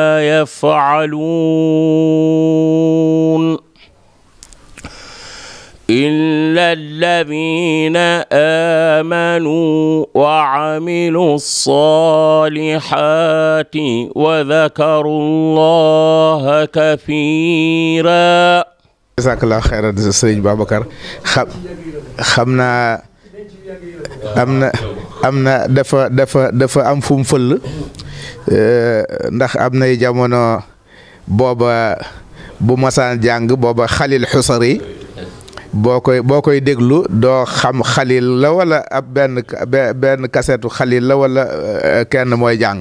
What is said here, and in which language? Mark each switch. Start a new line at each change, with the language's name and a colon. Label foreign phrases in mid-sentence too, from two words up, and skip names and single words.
Arabic: يفعلون إلا الذين آمنوا وعملوا الصالحات وذكروا الله كثيرا. جزاك الله خيرا
Wolof: Serigne Babacar xam naa am na dafa am fu mu fëll ndax am nay jamono booba bu masaan jàng booba Xalil Xusari boo koy déglu doo xam Xalil la wala ab benn kasetu Xalil la wala kenn mooy jàng